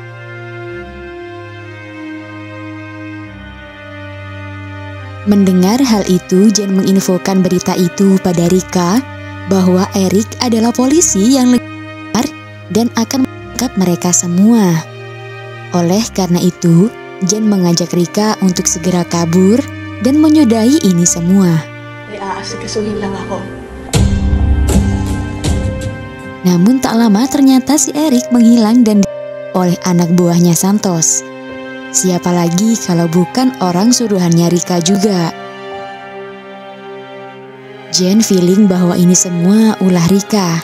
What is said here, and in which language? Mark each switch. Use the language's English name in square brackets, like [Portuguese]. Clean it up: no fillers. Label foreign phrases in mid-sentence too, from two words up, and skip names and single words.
[Indonesian] Mendengar hal itu, Jen menginfokan berita itu pada Rika bahwa Eric adalah polisi yang lebar dan akan menangkap mereka semua. Oleh karena itu, Jen mengajak Rika untuk segera kabur dan menyudahi ini semua. [Filipino] Aasikasuhin lang ako. [Indonesian] Namun tak lama ternyata si Eric menghilang dan oleh anak buahnya Santos. Siapa lagi kalau bukan orang suruhannya Rika juga. Jen feeling bahwa ini semua ulah Rika.